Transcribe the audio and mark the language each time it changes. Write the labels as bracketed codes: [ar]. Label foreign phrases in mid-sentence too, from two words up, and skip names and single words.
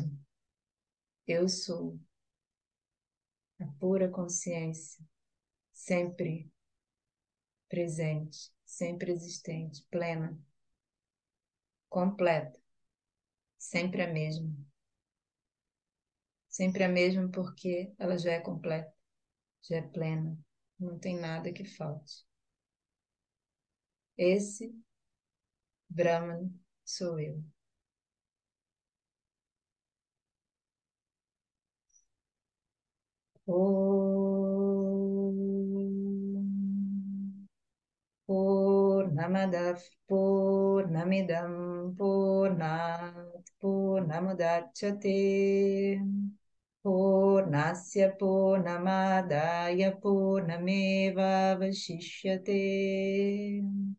[pt] Eu sou a pura consciência, sempre presente, sempre existente, plena, completa, sempre a mesma. Sempre a mesma porque ela já é completa, já é plena, não tem nada que falte. Esse Brahman sou eu. [sa] Om Purnamadav Purnamidam Purnat Purnamudachyate Purnasya Purnamadaya Purnameva Vashishyate.